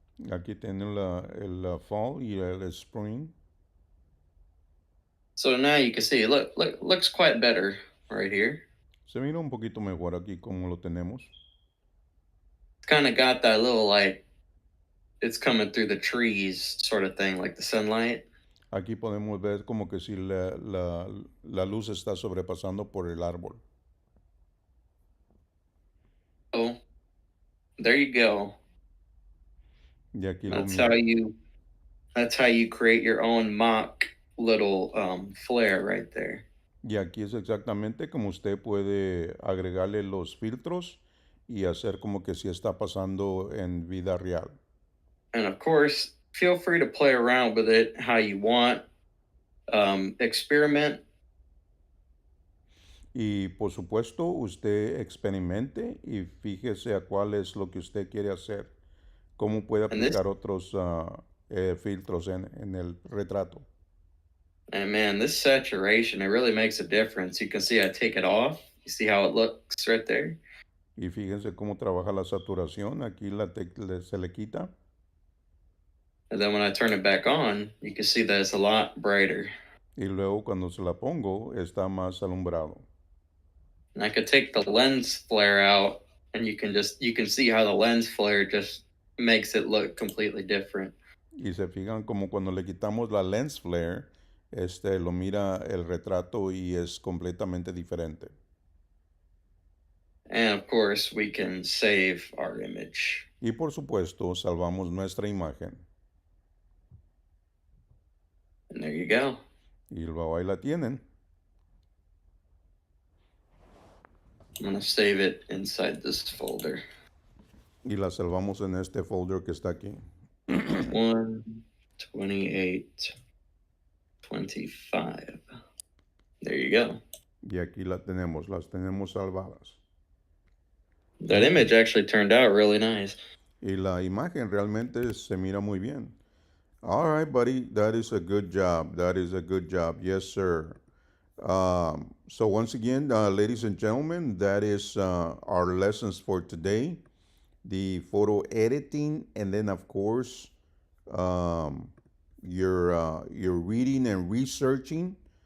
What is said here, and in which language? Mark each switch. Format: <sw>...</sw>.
<es>Aquí tienen el fall y el spring.</es> <en>So now you can see, looks quite better right here.</en> <es>Se mira un poquito mejor aquí como lo tenemos.</es> <en>It's kind of got that little like it's coming through the trees sort of thing, like the sunlight.</en> <es>Aquí podemos ver como que si la luz está sobrepasando por el árbol.</es> <en>Oh, there you go.</en> <es>Y aquí</es> <en>That's how you create your own mock little flare right there.</en> <es>Y aquí es exactamente como usted puede agregarle los filtros y hacer como que si está pasando en vida real.</es> <en>And of course, feel free to play around with it how you want. Experiment.</en> <es>Y por supuesto, usted experimente y fíjese a cuál es lo que usted quiere hacer. Cómo puede aplicar otros filtros en el retrato.</es> <en>And man, this saturation, it really makes a difference. You can see I take it off. You see how it looks right there?</en> <es>Y fíjense cómo trabaja la saturación. Aquí se le quita.</es> <en>And then when I turn it back on, you can see that it's a lot brighter.</en> <es>Y luego cuando se la pongo está más alumbrado.</es> <en>And I could take the lens flare out, and you can see how the lens flare just makes it look completely different.</en> <es>Y se fijan como cuando le quitamos la lens flare, lo mira el retrato y es completamente diferente.</es> <en>And of course, we can save our image.</en> <es>Y por supuesto, salvamos nuestra imagen.</es> <en>And there you go.</en> <es>Y luego ahí la tienen.</es> <en>I'm going to save it inside this folder.</en> <es>Y la salvamos en este folder que está aquí.</es> <en>128 25. There you go.</en> <es>Y aquí la tenemos, las tenemos salvadas.</es> <en>That image actually turned out really nice.</en> <es>Y la imagen realmente se mira muy bien.</es> <en>All right, buddy, that is a good job. That is a good job. Yes, sir. So once again, ladies and gentlemen, that is our lessons for today. The photo editing, and then of course, your reading and researching.</en>